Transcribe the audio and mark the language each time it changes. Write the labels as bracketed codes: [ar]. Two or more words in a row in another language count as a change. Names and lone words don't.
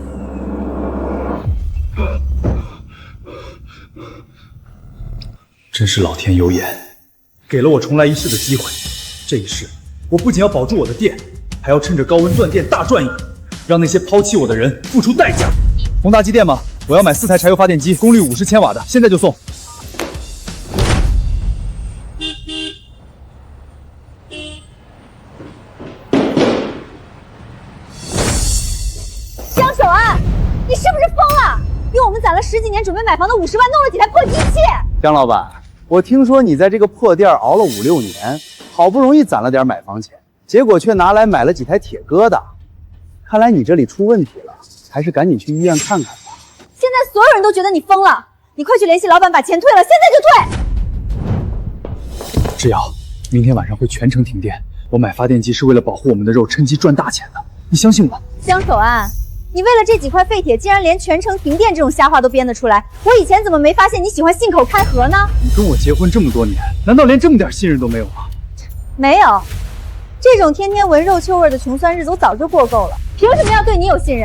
[zh] 真是老天有眼，給了我重來一世的機會。這一世，我不僅要保住我的店，還要趁着高溫斷電大賺一筆，讓那些拋棄我的人付出代價。宏達機電嗎？我要買4台柴油發電機，功率50 千瓦的，現在就送。江守安，你是不是瘋了？用我們攒了10几年準備買房的50萬，弄了几台破机器。江老板，我聽說你在這個破店熬了5、6年，好不容易攢了點買房錢，結果卻拿來買了幾台鐵疙瘩。看來你這裡出問題了，還是趕緊去醫院看看吧。现在所有人都觉得你瘋了，你快去联系老板把錢退了，现在就退。只要明天晚上会全城停電，我買發電機是為了保護我們的肉，趁機賺大錢的，你相信我。江守安，你為了這幾塊廢鐵，竟然連全城停電這種瞎話都編得出來，我以前怎麼沒發現你喜歡信口開河呢？你跟我結婚這麼多年，難道連這麼點信任都沒有嗎？沒有，這種天天聞肉臭味的窮酸日子我早就過夠了，憑什麼要對你有信任？